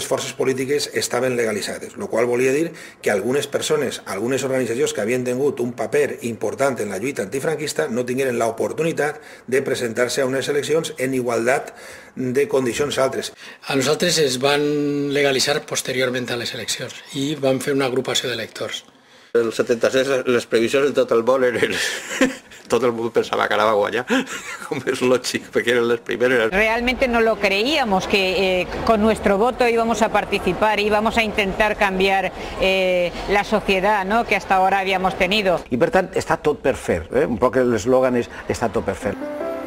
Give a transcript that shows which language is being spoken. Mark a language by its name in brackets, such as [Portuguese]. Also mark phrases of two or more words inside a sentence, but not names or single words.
[Catalan] forces polítiques estaven legalitzades, el qual volia dir que algunes persones, algunes organitzacions que havien tingut un paper important en la lluita antifranquista no tingueren l'oportunitat de presentar-se a unes eleccions en igualtat de condicions altres. A nosaltres es van legalitzar posteriorment a les eleccions i van fer una agrupació d'electors. El 76 les previsions de tot el món eren... Tot [Spanish] el mundo pensaba [Catalan] que anava a guanyar, com és lògic, perquè eren les primeres. [Spanish] Realmente no lo creíamos que con nuestro voto íbamos a participar, íbamos a intentar cambiar la sociedad, ¿no?, que hasta ahora habíamos tenido. [Catalan] I per tant està tot per fer, un poc l'eslògan és està tot per fer.